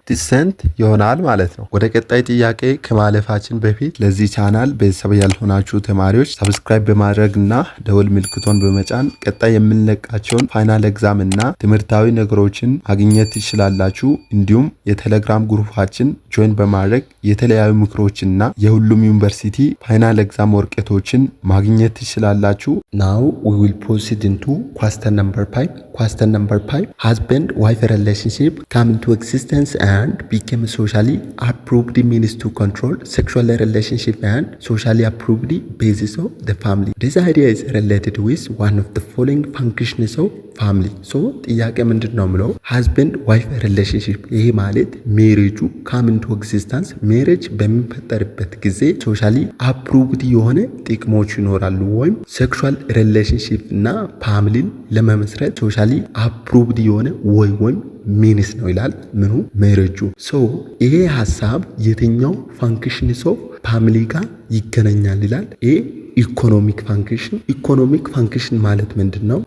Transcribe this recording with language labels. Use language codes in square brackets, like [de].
[am] ዲሰንት ይሆናል ማለት ነው። ወደ ቀጣይ ጥያቄ ከማለፋችን በፊት ለዚህ ቻናል ቤተሰብ ያልሆናችሁ ተማሪዎች ሰብስክራይብ በማድረግ እና ደወል ምልክቶን በመጫን ቀጣይ የምንለቃቸውን ፋይናል ኤግዛም እና ትምህርታዊ ነገሮችን ማግኘት ትችላላችሁ። እንዲሁም የቴሌግራም ግሩፓችን ጆይን በማድረግ የተለያዩ ምክሮችና የሁሉም ዩኒቨርሲቲ ፋይናል ኤግዛም ወረቀቶችን ማግኘት ትችላላችሁ። ናው [en] we will proceed into question number 5. Question number 5 husband wife relationship come into existence and became socially approved means to control sexual relationship and socially approved basis of the family. This idea is related with one of the following functions of family. [am] ጥያቄ ምንድነው ምለው [en] husband wife relationship [am] ይሄ ማለት ሜሬጁ [en] come into existence [am] ሜሬጅ በሚፈጠርበት ጊዜ ሶሻሊ አፕሩቭድ የሆነ ጥቅሞች ይኖራሉ ወይም ሴክሹዋል ሪሌሽንሺፕ እና ፋሚሊን ለመመስረት ሶሻሊ አፕሩቭድ የሆነ ወይም ሚንስ ነው ይላል። ምኑ ሜሬጁ። ይሄ ሀሳብ የትኛው ፋንክሽን ኦፍ ፋሚሊ ጋር ይገናኛል ይላል። ኢኮኖሚክ ፋንክሽን። ኢኮኖሚክ ፋንክሽን ማለት ምንድነው?